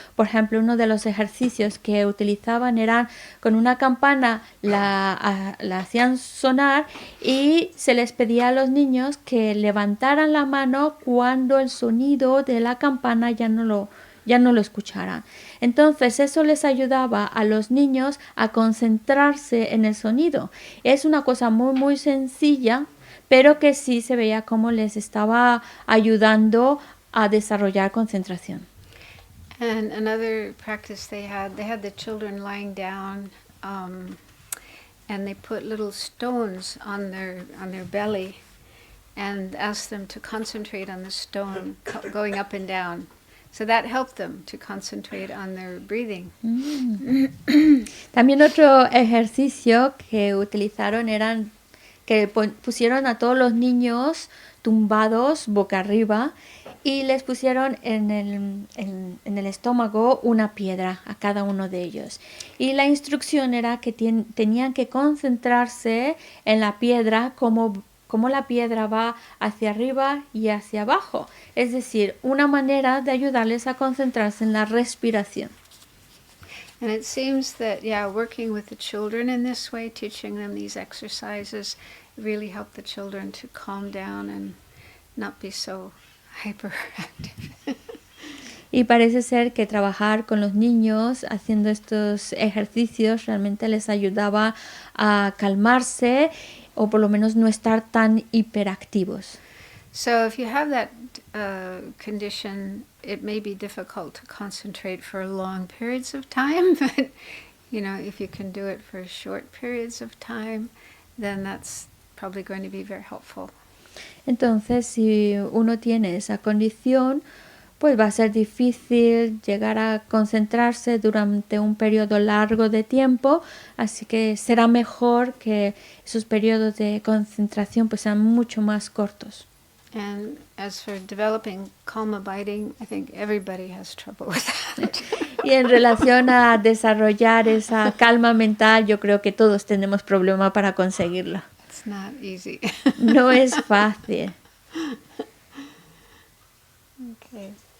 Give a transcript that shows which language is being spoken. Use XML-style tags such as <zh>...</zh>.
<es>Por ejemplo, uno de los ejercicios que utilizaban eran con una campana, la hacían sonar y se les pedía a los niños que levantaran la mano cuando el sonido de la campana ya no lo escucharan. Entonces eso les ayudaba a los niños a concentrarse en el sonido. Es una cosa muy muy sencilla, pero que sí se veía cómo les estaba ayudando a desarrollar concentración.</es> <en>And another practice they had the children lying down, and they put little stones on their belly, and asked them to concentrate on the stone going up and down. So that helped them to concentrate on their breathing.</en> <es>También otro ejercicio que utilizaron eran que pusieron a todos los niños tumbados boca arriba y les pusieron en el estómago una piedra a cada uno de ellos. Y la instrucción era que tenían que concentrarse en la piedra como cómo la piedra va hacia arriba y hacia abajo. Es decir, una manera de ayudarles a concentrarse en la respiración.</es> <en>And it seems that, working with the children in this way, teaching them these exercises, really help the children to calm down and not be so hyperactive.</en> <es>Y parece ser que trabajar con los niños haciendo estos ejercicios realmente les ayudaba a calmarse o por lo menos no estar tan hiperactivos.</es> <en>So if you have that condition, it may be difficult to concentrate for long periods of time, but if you can do it for short periods of time, then that's probably going to be very helpful.</en> <es>Entonces, si uno tiene esa condición, pues va a ser difícil llegar a concentrarse durante un periodo largo de tiempo, así que será mejor que esos periodos de concentración pues sean mucho más cortos.</es> <en>And as for developing calm abiding, I think everybody has trouble with that.</en> <es>Y en relación a desarrollar esa calma mental, yo creo que todos tenemos problema para conseguirla.</es> <en>It's not easy.</en> <es>No es fácil.</es> <en>Okay.</en>